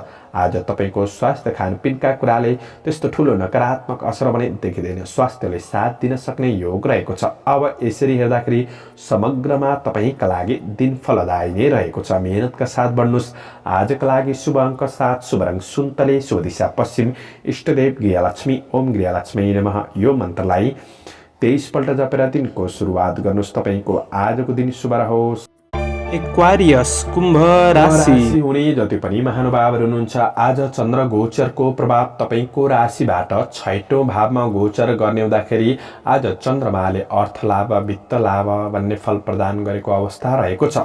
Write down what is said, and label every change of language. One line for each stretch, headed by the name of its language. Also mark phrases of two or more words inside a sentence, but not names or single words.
Nepali: आज तपाईको स्वास्थ्य खानपिनका कुराले त्यस्तो ठूलो नकारात्मक असर पनि देखिँदैन। स्वास्थ्यले साथ दिन सक्ने योग रहेको छ। अब यसरी हेर्दाखेरि समग्रमा तपाईका लागि दिन फलदायी नै रहेको छ। मेहनतका साथ बढ्नुस्। आजका लागि शुभ अङ्क 7, शुभ रङ सुन्तले, शुभ दिशा पश्चिम, इष्टदेव गृहलक्ष्मी,
Sanskrit: ओम गृहलक्ष्मी नमः
Nepali: यो मन्त्रलाई 23 पल्ट जपेर दिनको सुरुवात गर्नुस्। तपाईको आजको दिन शुभ रहोस्। एक्वारियस कुम्भ राशि हुने जति पनि महानुभावहरू हुनुहुन्छ, आज चन्द्र गोचरको प्रभाव तपाईको राशिबाट 6औं भावमा गोचर गर्ने हुँदाखेरि आज चन्द्रमाले अर्थ लाभ, वित्त लाभ भन्ने फल प्रदान गरेको अवस्था रहेको छ।